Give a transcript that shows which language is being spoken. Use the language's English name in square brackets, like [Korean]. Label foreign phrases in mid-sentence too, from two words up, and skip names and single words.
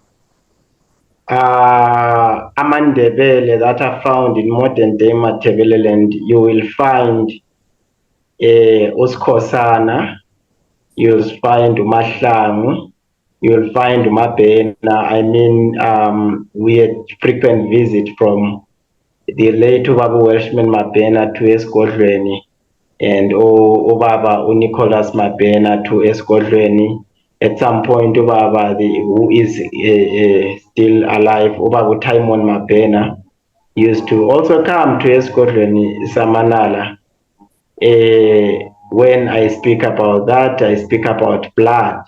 [English] Amandebele that are found in modern day Matabele land, you will find uSkhosana, you'll find uMahlangu, you'll find uMabhena. I mean, we had frequent visit from the late Ubaba Welshman Mabhena to Esigodlweni, and Ubaba Nicholas Mabhena to Esigodlweni. At some point, Ubaba, who is still alive, Ubaba Taimon Mabhena, used to also come to Esigodlweni, Samanala. When I speak about that, I speak about blood.